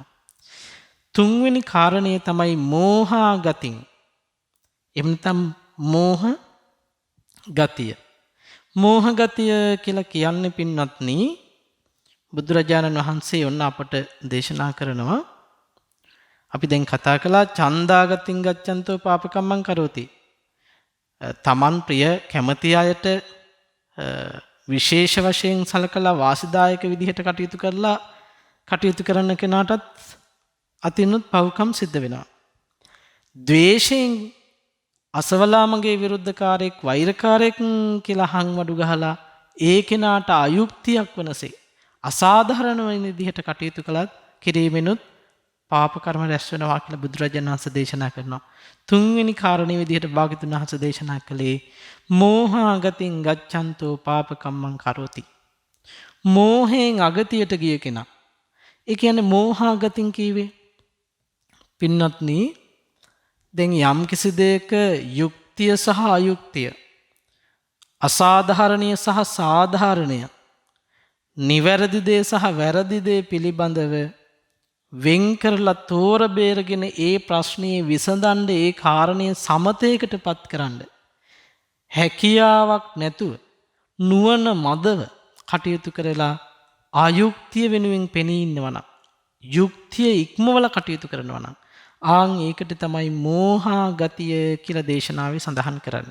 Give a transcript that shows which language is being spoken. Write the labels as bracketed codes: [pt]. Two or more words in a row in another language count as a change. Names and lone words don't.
[si] තුන්වෙනි කාරණය තමයි මෝහා ගතිය. එහෙම නැත්නම් මෝහ ගතිය. මෝහ ගතිය කියලා කියන්නේ පින්වත්නි බුදුරජාණන් වහන්සේ ඔන්න අපට දේශනා කරනවා. අපි දැන් කතා කළා [pi] ඡන්දාගතින් ගච්ඡන්තෝ පාපකම්මං කරෝති. [si] තමන් ප්‍රිය කැමති අයට විශේෂ වශයෙන් සලකලා වාසිදායක විදිහට කටයුතු කරන කෙනාටත් අතිනුත් පව්කම් සිද්ධ වෙනවා. ද්වේෂයෙන් අසවලා මගේ විරුද්ධකාරයෙක්, වෛරකාරයෙක් කියලා හංවඩු ගහලා ඒ කෙනාට අයුක්තියක් වනසේ අසාධාරණ වෙන විදිහට කටයුතු කළත් කිරීමෙනුත් පාප කර්ම රැස් වෙනවා කියලා බුදුරජාණන් වහන්සේ දේශනා කරනවා. තුන්වෙනි කාරණේ විදිහට භාග්‍යවතුන් වහන්සේ දේශනා කළේ [pi] මෝහාගතින් ගච්ඡන්තෝ පාපකම්මං කරෝති. [si] මෝහයෙන් අගතියට ගිය කෙනා. ඒ කියන්නේ මෝහාගතින් කීවේ පින්නත්නි දැන් යම් කිසි දෙයක යුක්තිය සහ අයුක්තිය අසාධාරණීය සහ සාධාරණය නිවැරදි දේ සහ වැරදි දේ පිළිබඳව වෙන් කරලා තෝර බේරගෙන ඒ ප්‍රශ්නේ විසඳන්න ඒ කාරණේ සමතේකටපත් කරන්න හැකියාවක් නැතුව නුවණ මදව කටයුතු කරලා අයුක්තිය වෙනුවෙන් පෙනී ඉන්නවනම් යුක්තිය ඉක්මවල කටයුතු කරනවා නම් ආන් ඒකට තමයි මෝහා ගතිය කියලා දේශනාවේ සඳහන් කරන්නේ.